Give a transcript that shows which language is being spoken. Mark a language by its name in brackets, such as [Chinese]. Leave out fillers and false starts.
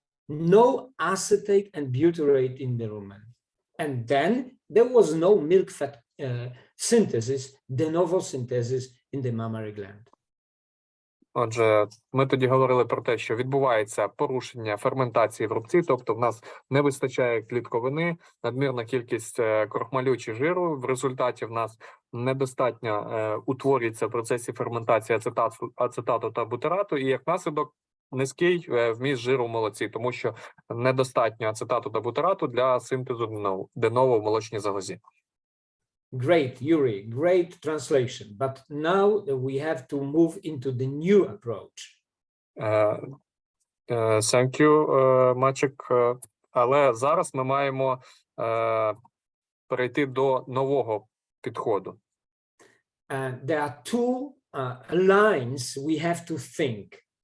[English] No acetate and butyrate in the rumen. And then there was no milk fat synthesis, de novo synthesis in the mammary gland. [Ukrainian] Отже, ми тоді говорили про те, що відбувається порушення ферментації в рубці, тобто в нас не вистачає клітковини, надмірна кількість крохмалю чи жиру, в результаті в нас недостатньо утворюється в процесі ферментації ацетату та бутирату, і як наслідок низький вміст жиру в молоці, тому що недостатньо ацетату та бутирату для синтезу de novo в молочній залозі. [English] Great, Yuri, great translation. But now we have to move into the new approach. Thank you, Maciek. [Ukrainian] Але зараз ми маємо перейти до нового підходу. [English] There are two lines we have to think.